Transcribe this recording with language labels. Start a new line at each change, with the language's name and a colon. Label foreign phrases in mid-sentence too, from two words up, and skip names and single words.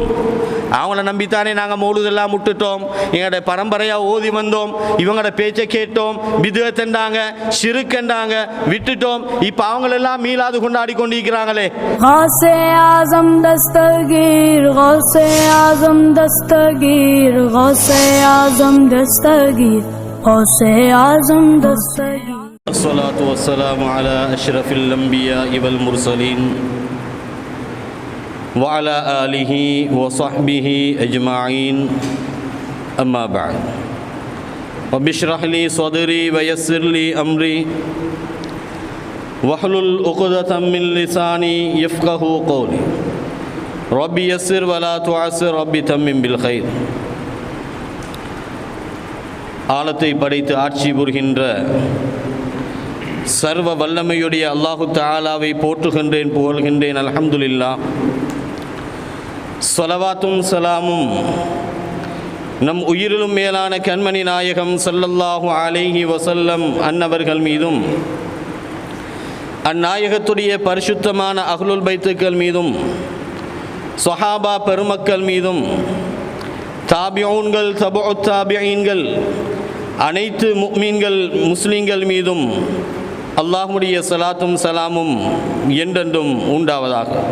Tamil: அவங்கள நம்பித்தானே நாங்கள் மௌலிதெல்லாம் விட்டுட்டோம், எங்களோட பரம்பரையாக ஓதி வந்தோம், இவங்களோட பேச்சை கேட்டோம், பிதுஅத்ன்றாங்க, ஷிர்க்ன்றாங்க, விட்டுட்டோம். இப்போ அவங்களெல்லாம் மீலாது கொண்டாடி கொண்டிருக்கிறாங்களே. கௌஸே ஆஸம் தஸ்தகீர், கௌஸே ஆஸம் தஸ்தகீர், கௌஸே ஆஸம் தஸ்தகீர், கௌஸே ஆஸம் தஸ்தகீர்.
Arabic: الصلاة والسلام على أشرف الأنبياء والمرسلين وعلى آله وصحبه أجمعين أما بعد رب اشرح لي صدري ويسر لي أمري واحلل عقدة من لساني يفقهوا قولي رب يسر ولا تعسر رب تمم بالخير.
Tamil: ஆலத்தை படைத்து ஆட்சி புரிகின்ற சர்வ வல்லமையுடைய அல்லாஹு தஆலாவை போற்றுகின்றேன், புகழ்கின்றேன். அல்ஹம்துலில்லாஹ். ஸலவாத்தும் சலாமும் நம் உயிரிலும் மேலான கண்மணி நாயகம்
Arabic: صلى الله عليه وسلم
Tamil: அன்னவர்கள் மீதும், அந்நாயகத்துடைய பரிசுத்தமான
Arabic: أهل البيت
Tamil: மீதும், ஸஹாபா பெருமக்கள் மீதும், தாபிஊன்கள்,
Arabic: تبع التابعين,
Tamil: அனைத்து முஃமின்கள் முஸ்லிம்கள் மீதும் அல்லாஹ்வுடைய ஸலாத்தும் சலாமும் என்றென்றும் உண்டாவதாக.